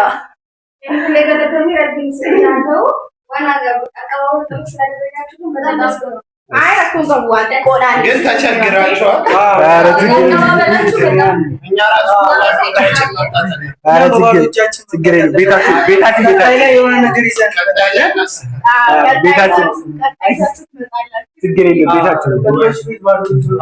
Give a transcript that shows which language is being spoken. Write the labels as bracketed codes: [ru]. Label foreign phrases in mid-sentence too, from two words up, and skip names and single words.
[om] Inni galatamii rabbiin sin haa ta'u waan akka [am] ስለደረጋችሁ ግን በጣም ያስገርማል። [om] አይ rakkoon qabu waan xiqqoodhaan [am] ግን ተቸግራችኋል። እኛ ራሱ ችግር የለም። ቤታችን የሆነ ነገር ይዘን ቤታችን ችግር የለም። ቤታችን